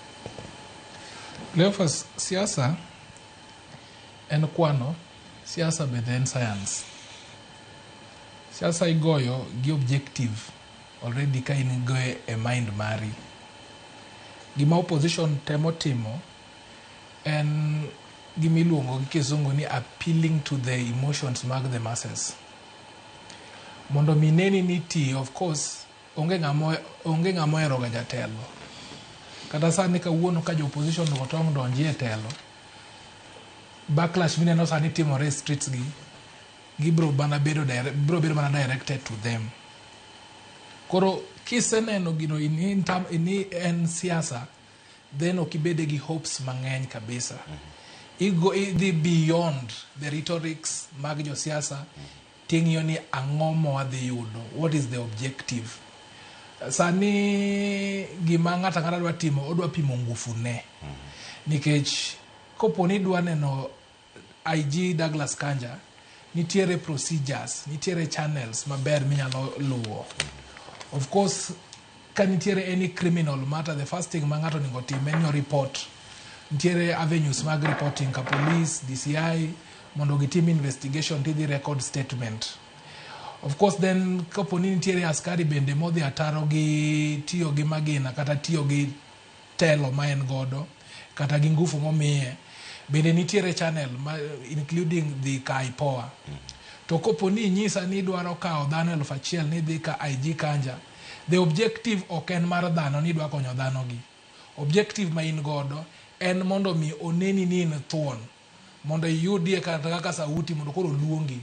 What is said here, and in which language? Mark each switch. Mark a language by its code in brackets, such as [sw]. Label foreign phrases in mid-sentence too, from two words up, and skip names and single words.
[luo] Cleophas, siasa en kwano, siasa bende en science. Siasa igoyo gi [en] objective already [luo] ka in goyo e mind mari. Gima opposition temo timo en gimiluongo gi kizungu ni [en] appealing to the emotions [luo] mag [en] the masses. [luo] Mondo mineni niti, [en] of course, [luo] onge ng'amo hero ga jatelo. Kata sani kawuono ka jo opposition otong' donji e telo, backlash mineno sani timore streets gi bro bedo mana [en] directed to them. [luo] Koro kiseneno gino ini en siasa, then okibede gi hopes mang'eny kabisa. Idhi [en] beyond the rhetorics [luo] mag jo siasa, ting'iyo ni ang'o mwadhi yudo, [en] what is the objective. [luo] Sani gima ng'ata dwa timo, odwa pimo ngufu ne. Nikech koponi dwa neno IG Douglas Kanja, nitiere procedures, nitiere channels maber minyalo luwo. [en] Of course, [luo] ka nitiere [en] any criminal matter, the first thing [luo] ma ng'ato onego tim en [en] report. [luo] Nitiere avenues mag reporting ka police, DCI, mondo gitim investigation tidhi [en] record statement. Of course, [luo] then kaponi nitiere askari bende modhi ataro gi tiyo gi magina kata tiyo gi telo ma en godo kata gi ngufu momiye, bende nitiere [en] channel including the Kaipoa. [luo] To koponi nyisa ni dwaro kao dhano 1,000 ni dhi ka IG Kanja, [en] the objective [luo] ok en mar dhano ni dwa konyo dhano gi. Objective ma in godo en mondo mi oneni ni in thuon, mondo iyudie kata kaka sauti mondo koro luongi.